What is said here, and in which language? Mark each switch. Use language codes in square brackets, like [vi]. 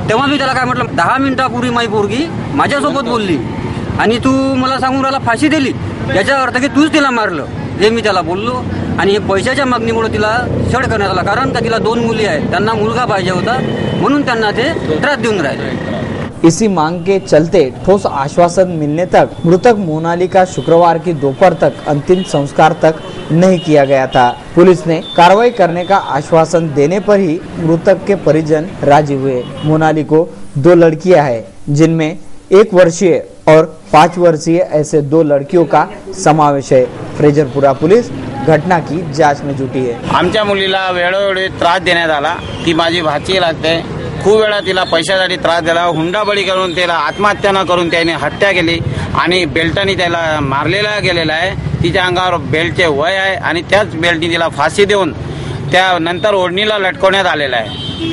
[mr] तेव्हा मी त्याला काय म्हटलं 10 मिनिटापूर्वी माझी पोरगी माझ्यासोबत बोलली आणि तू मला सांगून राहिला फाशी दिली, याचा अर्थ की तूच तिला मारलं, हे मी त्याला बोललो। आणि हे पैशाच्या मागणीमुळे तिला छळ करण्यात आला, कारण का तिला 2 मुली आहेत, त्यांना मुलगा पाहिजे होता म्हणून त्यांना ते त्रास देऊन राहिले। [hi] इसी मांग के चलते ठोस आश्वासन मिलने तक मृतक मोनाली का शुक्रवार की दोपहर तक अंतिम संस्कार तक नहीं किया गया था। पुलिस ने कार्रवाई करने का आश्वासन देने पर ही मृतक के परिजन राजी हुए। मोनाली को 2 लड़कियां हैं, जिनमें 1 वर्षीय और 5 वर्षीय ऐसे 2 लड़कियों का समावेश है। फ्रेजरपुरा पुलिस घटना की जांच में जुटी है। [mr] आमच्या मुलीला वेळोवेळी त्रास देण्यात आला, ती माझी भाची लागते। खूप वेळा तिला पैशासाठी त्रास दिला, हुंडाबळी करून तिला आत्महत्या न करून त्याने हत्या केली आणि बेल्टनी त्याला मारलेला गेलेला आहे। तिच्या अंगावर बेल्टचे वय आहे आणि त्याच बेल्टनी तिला फाशी देऊन त्यानंतर ओढणीला लटकवण्यात आलेला आहे।